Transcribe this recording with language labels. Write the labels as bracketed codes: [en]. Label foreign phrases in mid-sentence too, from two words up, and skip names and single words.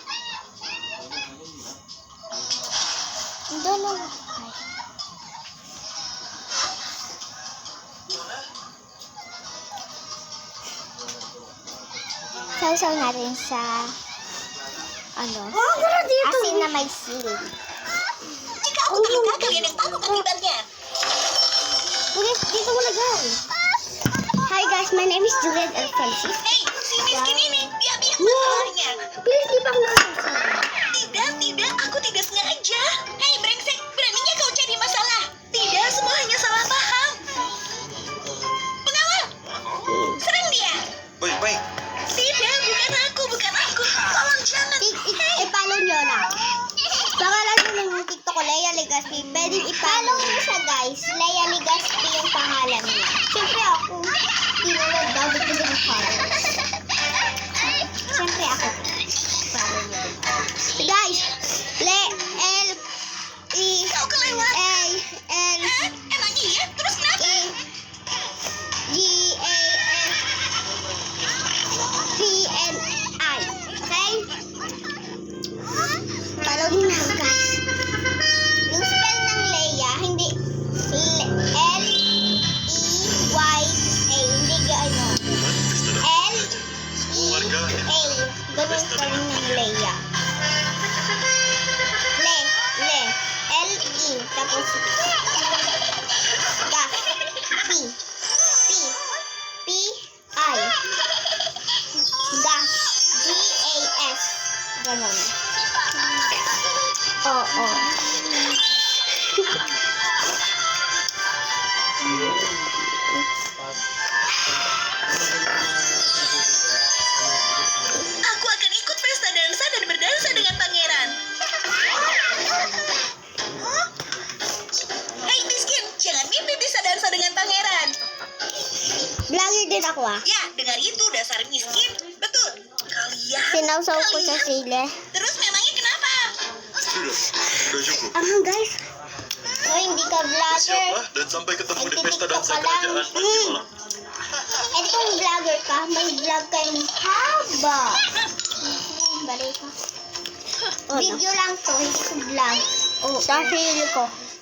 [tl] Dalawa. Sausaw natin sa asin na may sili. [id] Jika aku terluka, kalian yang tahu akibatnya. [tl] Ulit, dito mo lagay. [en] Hi guys, my name is Juliet L. Francis. [id] Hei, si miskin ini, dia biar masalahnya. [tl] Please, di pa ako nakasasabi. [id] Tidak, aku tidak sengaja. Hei, brengsek, beraninya kau cari masalah. Tidak, semua hanya salah paham. Pengawal, serang dia. Baik. Tidak, bukan aku. Tolong jangan. [tl] I-follow nyo lang. Pangalan nyo ng TikTok ko, Leia Legaspi. Pwede i-follow nyo siya guys. Leia Legaspi yung pangalan niya. Siyempre ako, tinulad daw dito ng followers. Siyempre ako. Follow nyo. Guys, [id] Kau kelewat. [tl] L-E-A-L [id] Emang iya? Terus kenapa? [tl] G-A-S-P-N-I. Okay? Follow nyo na guys. Yung spell ng Leia, hindi L-E-Y-A. Hindi gaano. L-E-A. Ganun spell ng Leia. L-E. Tapos gas. P-I. Gas. G-A-S. Ganun. Oo. [id] Aku akan ikut pesta dansa dan berdansa dengan pangeran. Hei miskin, jangan mimpi bisa dansa dengan pangeran. [tl] Vlogger din ako ah. [id] Ya, dengar itu dasar miskin. Betul. Kalian. [tl] Sinawsaw ko sa sile. [id] Terus memangnya kenapa? Sudah cukup. [tl] Guys. Oh, hindi ka vlogger. [id] Siapa dan sampai ketemu di pesta dansa kerajaan nanti malam. [tl] Itong vlogger ka, may vlog kayong haba. Balik ka. Video lang to, hindi ko vlog. Sa sarili ko.